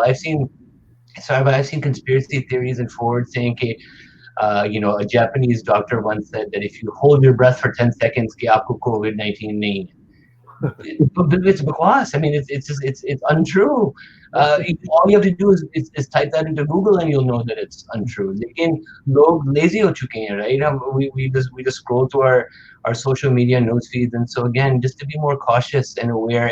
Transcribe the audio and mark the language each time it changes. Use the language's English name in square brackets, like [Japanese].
[English] I've seen conspiracy theories and forwards saying a Japanese doctor once said that if you hold your breath for 10 seconds, [Hindi] कि आपको COVID-19 नहीं है. [English] It's bakwas. I mean, it's untrue. All you have to do is type that into Google and you'll know that it's untrue. [Hindi] लेकिन लोग lazy हो चुके हैं, [English] right? We just scroll through our social media news feeds, and so again, just to be more cautious and aware.